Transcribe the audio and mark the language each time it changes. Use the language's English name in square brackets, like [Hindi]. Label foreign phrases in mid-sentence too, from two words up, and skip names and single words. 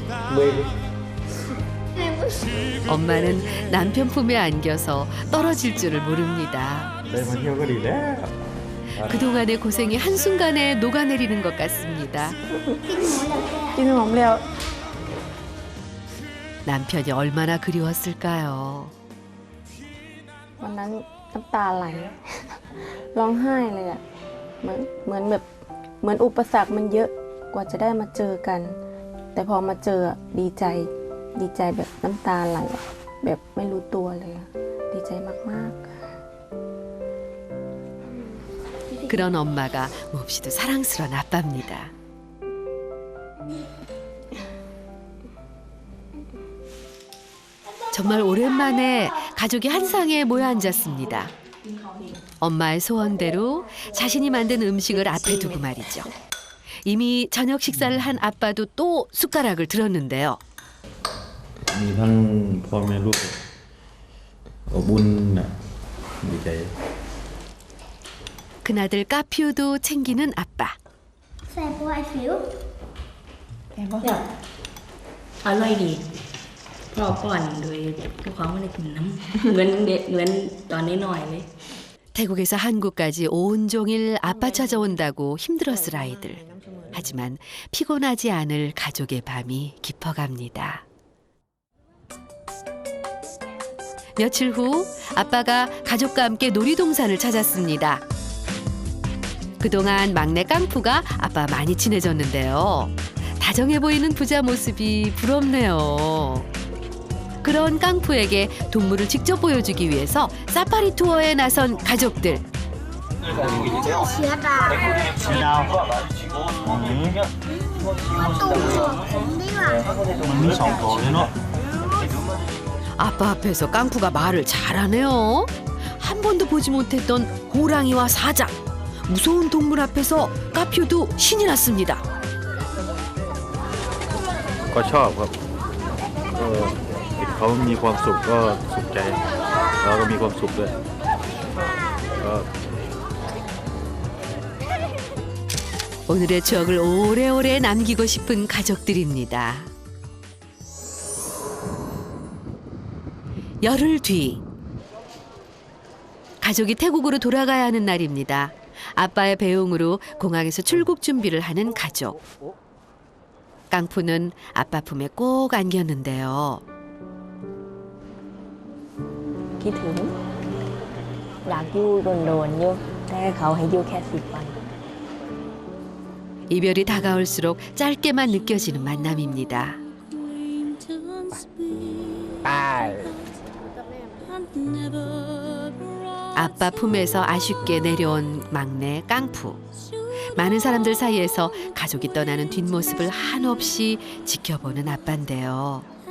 [Korean] 엄마는 남편 품에 안겨서 떨어질 줄을 모릅니다. 그동안의 고생이 한순간에 녹아내리는 것 같습니다. 남편이 얼마나 그리웠을까요? [Thai] วันนั้นน้ำตาไหล ร้องไห้เลยอ่ะเหมือนอุปสรรคมันเยอะกว่าจะได้มาเจอกัน แต่พอมาเจอดีใจแบบน้ำตาไหลแบบไม่รู้ตัวเลยดีใจมากๆ [Korean] 그런 엄마가 몹시도 사랑스러운 아빠입니다. 정말 오랜만에 가족이 한 상에 모여 앉았습니다. 엄마의 소원대로 자신이 만든 음식을 앞에 두고 말이죠. 이미 저녁 식사를 한 아빠도 또 숟가락을 들었는데요. [Thai] มีทั้งพ่อแม่ลูกอบอุ่นนะดีใจ [Korean] 큰아들 까퓨도 챙기는 아빠. [Northeastern Thai] แซ่บบ่ไอ้ฟิว [Thai] อร่อยดีพ่อป้อนโดยเจ้าของไม่ได้กินน้ำ เหมือนตอนนี้หน่อยเลย [Korean] 태국에서 한국까지 온종일 아빠 찾아온다고 힘들었을 아이들. 하지만 피곤하지 않을 가족의 밤이 깊어갑니다. 며칠 후 아빠가 가족과 함께 놀이동산을 찾았습니다. 그동안 막내 깡푸가 아빠 많이 친해졌는데요. 다정해 보이는 부자 모습이 부럽네요. 그런 깡푸에게 동물을 직접 보여주기 위해서 사파리 투어에 나선 가족들. [Thai] เสือดาวตูผมดีกว่า มันมีสองตัวเลยเนาะ [Korean] 아빠 앞에서 깡푸가 말을 잘하네요. 한 번도 보지 못했던 호랑이와 사자. 무서운 동물 앞에서 까퓨도 신이 났습니다. [Thai] ก็ชอบครับเขามีความสุขก็สุขใจเราก็มีความสุขด้วยก็ [Korean] 오늘의 추억을 오래오래 남기고 싶은 가족들입니다. 열흘 뒤 가족이 태국으로 돌아가야 하는 날입니다. 아빠의 배웅으로 공항에서 출국 준비를 하는 가족. 깡푸는 아빠 품에 꼭 안겼는데요. [Thai] คิดถึงอยากอยู่โดนๆอยู่แต่เขาให้อยู่แค่10 วัน [Korean] 이별이 다가올수록 짧게만 느껴지는 만남입니다. 아빠 품에서 아쉽게 내려온 막내 깡푸. 많은 사람들 사이에서 가족이 떠나는 뒷모습을 한없이 지켜보는 아빠인데요.